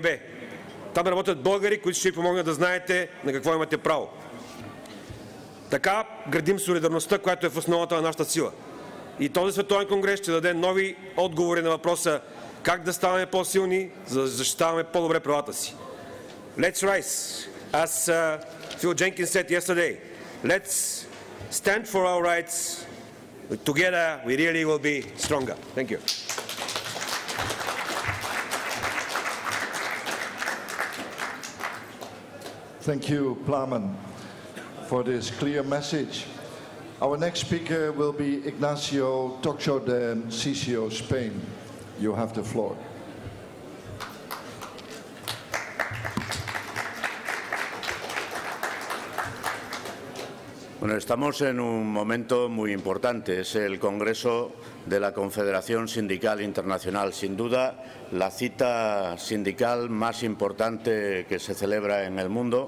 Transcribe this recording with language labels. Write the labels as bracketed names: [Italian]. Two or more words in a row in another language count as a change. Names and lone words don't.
[Bulgarian] Там работят българи, които ще ви помогнат да знаете на какво имате право. Така градим солидарността, която е в основата на нашата сила. И този световен конгрес ще даде нови отговори на въпроса как да ставаме по-силни, за да защитаваме по-добре правата си. [English] Let's rise, as Phil Jenkins said yesterday. Let's stand for our rights Together, we really will be stronger. Thank you. Thank you, Plamen, for this clear message. Our next speaker will be Ignacio Tocho de Cicio, Spain. You have the floor. [Spanish] Bueno, estamos en un momento muy importante. Es el Congreso de la Confederación Sindical Internacional. Sin duda, la cita sindical más importante que se celebra en el mundo.